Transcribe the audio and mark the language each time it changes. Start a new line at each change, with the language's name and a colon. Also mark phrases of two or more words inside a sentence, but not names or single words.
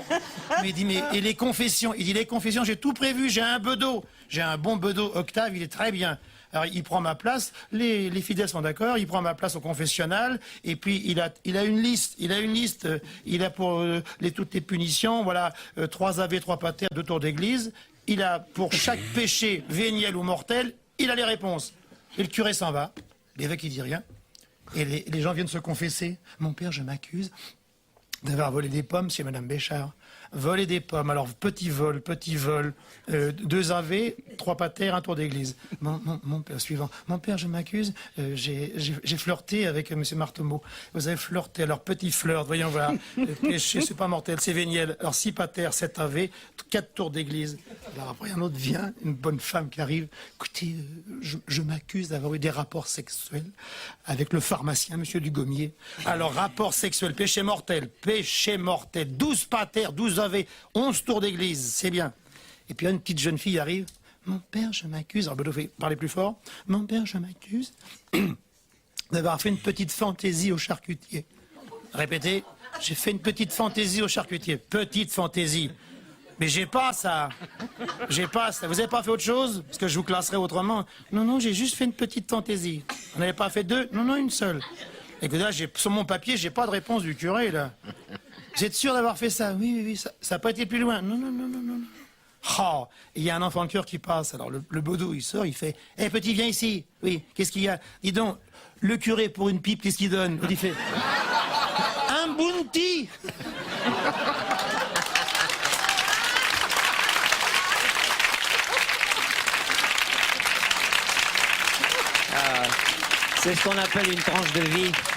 French: Mais il dit, et les confessions? Il dit, les confessions, j'ai tout prévu, j'ai un bedeau. J'ai un bon bedeau Octave, il est très bien. Alors, il prend ma place, les fidèles sont d'accord, il prend ma place au confessionnal, et puis il a une liste, il a pour toutes les punitions, voilà, 3 ave, 3 pater, 2 tours d'église, il a pour chaque péché, véniel ou mortel, il a les réponses. Et le curé s'en va, l'évêque il dit rien, et les gens viennent se confesser. Mon père, je m'accuse d'avoir volé des pommes chez Madame Béchard. Voler des pommes, alors petit vol, 2 ave, 3 pater, 1 tour d'église. Mon père, suivant. Mon père, je m'accuse, j'ai flirté avec M. Martemeau. Vous avez flirté, alors petit flirt, voyons voir. Péché, c'est pas mortel, c'est véniel. Alors 6 pater, 7 ave, 4 tours d'église. Alors après, un autre vient, une bonne femme qui arrive. Écoutez, je m'accuse d'avoir eu des rapports sexuels avec le pharmacien, M. Dugommier. Alors, rapport sexuel, péché mortel, 12 pater, 12 ave, 11 tours d'église, c'est bien. Et puis une petite jeune fille arrive. Mon père, je m'accuse. Alors Bedeau fait parler plus fort. Mon père, je m'accuse d'avoir fait une petite fantaisie au charcutier. Répétez. J'ai fait une petite fantaisie au charcutier. Petite fantaisie. Mais j'ai pas ça. J'ai pas ça. Vous avez pas fait autre chose? Parce que je vous classerai autrement. Non, non, j'ai juste fait une petite fantaisie. On n'avait pas fait deux? Non, non, une seule. Écoutez, là, sur mon papier, j'ai pas de réponse du curé, là. Vous êtes sûr d'avoir fait ça? Oui, oui, oui, ça n'a pas été plus loin. Non, non, non, non, non. Oh, il y a un enfant de cœur qui passe. Alors, le baudou, il sort, il fait « Hé, petit, viens ici. » Oui, qu'est-ce qu'il y a? Dis donc, le curé, pour une pipe, qu'est-ce qu'il donne? Il fait « Un bounty !» C'est ce qu'on appelle une tranche de vie.